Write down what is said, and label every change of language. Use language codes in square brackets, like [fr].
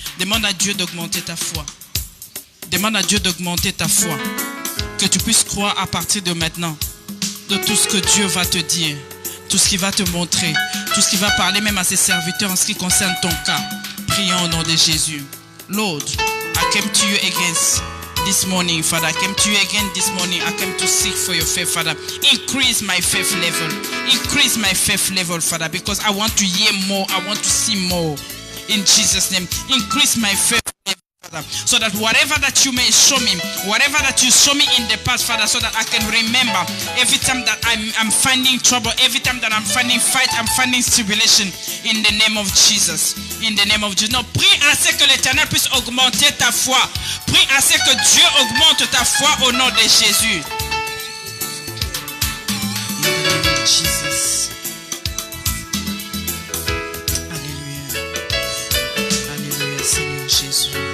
[fr] Demande à Dieu d'augmenter ta foi. Demande à Dieu d'augmenter ta foi. Que tu puisses croire à partir de maintenant de tout ce que Dieu va te dire, tout ce qu'il va te montrer, tout ce qu'il va parler même à ses serviteurs en ce qui concerne ton cas. Prions au nom de Jésus. [en] Lord, I came to you again this morning, Father. I came to you again this morning. I came to seek for your faith, Father. Increase my faith level. Increase my faith level, Father, because I want to hear more. I want to see more. In Jesus' name, increase my faith level, Father, so that whatever that you may show me, whatever that you show me in the past, Father, so that I can remember every time that I'm finding trouble, every time that I'm finding fight, I'm finding tribulation, in the name of Jesus. In the name of Jesus. [fr] Non, prie à ce que l'Éternel puisse augmenter ta foi. Prie à ce que Dieu augmente ta foi au nom de Jésus. [en] In the name of Jesus. [fr] Alléluia. Alléluia, Seigneur Jésus.